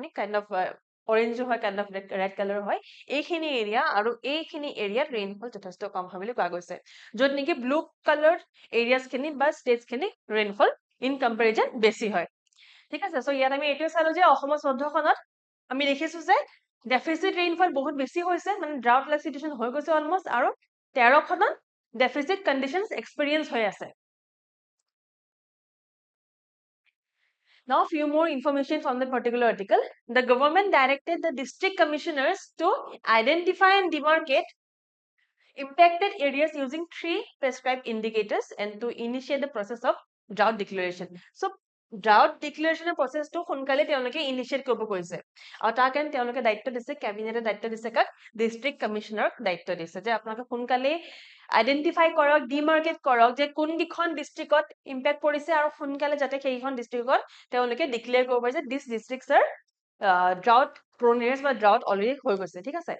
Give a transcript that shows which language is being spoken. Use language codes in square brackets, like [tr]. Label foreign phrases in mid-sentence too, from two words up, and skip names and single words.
[as] আপুনি [en] kind of orange [as] হয় [en] kind of red colour [as] হয় এইখিনি এৰিয়া আৰু এইখিনি এৰিয়াত ৰেইনফল যথেষ্ট কম হয় বুলি কোৱা গৈছে য'ত নেকি [en] blue colour areasখিনি [as] বা ষ্টেটছখিনি [en] rainfall in comparison [as] বেছি হয় ঠিক আছে সো ইয়াত আমি এইটোৱে চালো যে অসমৰ 14খনত আমি দেখিছো যে [en] deficit rainfall [as] বহুত বেছি হৈছে মানে [en] drought like situation [as] হৈ গৈছে অলমষ্ট আৰু 13খনত [en] deficit conditions experience [as] হৈ আছে [en] Now few more information from the particular article the government directed the district commissioners to identify and demarcate impacted areas using 3 prescribed indicators and to initiate the process of drought declaration so drought declaration process [as] to সোনকালে তেওঁলোকে ইনিশিয়েট কৰিব কৈছে আৰু তাৰ কাৰণে তেওঁলোকে দায়িত্ব দিছে ক্যাবিনেটে দায়িত্ব দিছে কাক [en] district commissionerক [as] দায়িত্ব দিছে যে আপোনালোকে সোনকালে আইডেন্টিফাই কৰক, ডিমাৰ্কেট কৰক যে কোনকেইখন ডিষ্ট্ৰিক্টত ইম্পেক্ট পৰিছে আৰু সোনকালে যাতে সেইখন ডিষ্ট্ৰিক্টত তেওঁলোকে ডিক্লেয়াৰ কৰিব পাৰে যে [en] this districts are drought prone areas [as] বা [en] drought already [as] হৈ গৈছে, ঠিক আছে?